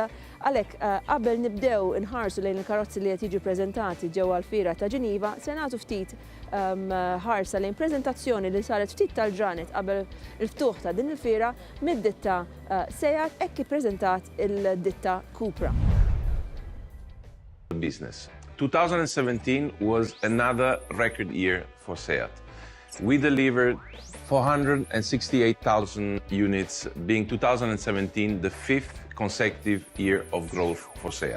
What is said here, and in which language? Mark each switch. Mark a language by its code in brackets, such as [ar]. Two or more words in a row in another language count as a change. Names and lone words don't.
[mt] Għalhekk qabel nibdew inħarsu lejn il-karozzi li qed jiġu preżentati ġewwa l-fiera ta' Ġeniva, se nagħtu ftit ħarsa lejn preżentazzjoni li saret ftit tal-ġranet qabel il-ftuħ ta' din il-fiera mid-ditta Seat hekk ippreżentat il-ditta Cupra. [en] Business. 2017 was another record year for Seat. We delivered 468,000 units, being 2017 the fifth consecutive year of growth for Seat.